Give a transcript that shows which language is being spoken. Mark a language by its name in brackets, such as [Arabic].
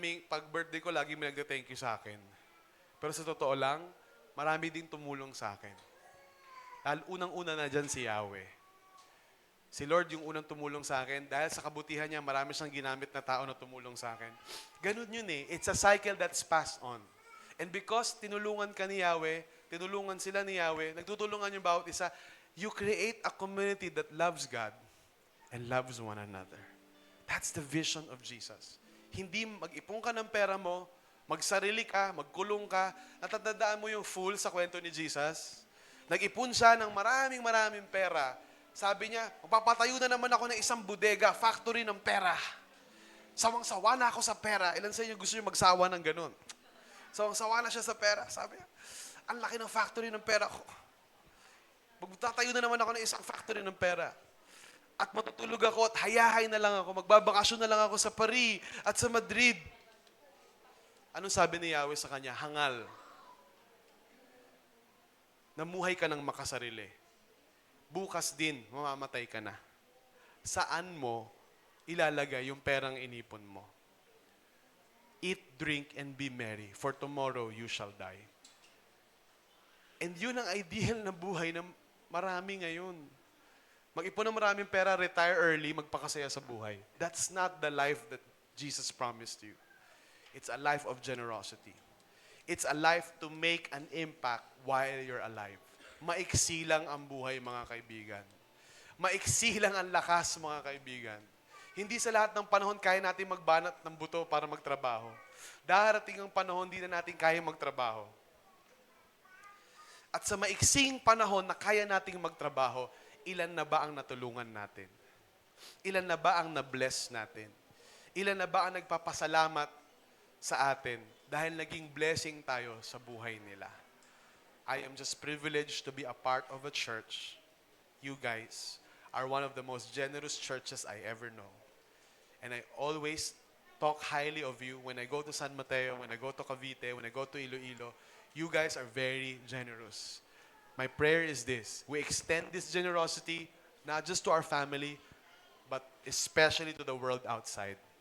[Filipino] Pag birthday ko, lagi may nagda-thank you sa akin. Pero sa totoo lang, marami din tumulong sa akin. Dahil unang-una na dyan si Yahweh. Si Lord yung unang tumulong sa akin. Dahil sa kabutihan niya, marami siyang ginamit na tao na tumulong sa akin. Ganun yun eh. [English] It's a cycle that's passed on. And because [Filipino] tinulungan ka ni Yahweh, tinulungan sila ni Yahweh, nagtutulungan yung bawat isa, [English] you create a community that loves God and loves one another. That's the vision of Jesus. [Filipino] Hindi mag-ipon ka ng pera mo, magsarili ka, magkulong ka. Natatandaan mo yung fool sa kwento ni Jesus? Nag-ipon siya ng maraming pera. Sabi niya, magpapatayo na naman ako ng isang bodega, factory ng pera. Sawang-sawa na ako sa pera. Ilan sa inyo gusto niyo magsawa ng ganun? Sawang-sawa na siya sa pera. Sabi niya, ang laki ng factory ng pera ko. Magtatayo na naman ako ng isang factory ng pera. At matutulog ako at hayahay na lang ako. Magbabakasyon na lang ako sa Paris at sa Madrid. Anong sabi ni Yahweh sa kanya? Hangal. Namuhay ka ng makasarili. Bukas din, mamamatay ka na. Saan mo ilalagay yung perang inipon mo? [English] Eat, drink, and be merry, for tomorrow you shall die. [Filipino] And yun ang ideal na buhay na marami ngayon. Mag-ipon ng maraming pera, [English] retire early, [Filipino] magpakasaya sa buhay. [English] That's not the life that Jesus promised you. It's a life of generosity. It's a life to make an impact while you're alive. [Filipino] Maiksi lang ang buhay, mga kaibigan. Maiksi lang ang lakas, mga kaibigan. Hindi sa lahat ng panahon kaya natin magbanat ng buto para magtrabaho. Darating ang panahon, hindi na natin kaya magtrabaho. At sa maiksing panahon na kaya nating magtrabaho, ilan na ba ang natulungan natin? Ilan na ba ang na-bless natin? Ilan na ba ang nagpapasalamat sa atin dahil naging blessing tayo sa buhay nila? [English] I am just privileged to be a part of a church. You guys are one of the most generous churches I ever know. And I always talk highly of you when I go to San Mateo, when I go to Cavite, when I go to Iloilo. You guys are very generous. My prayer is this: we extend this generosity not just to our family, but especially to the world outside.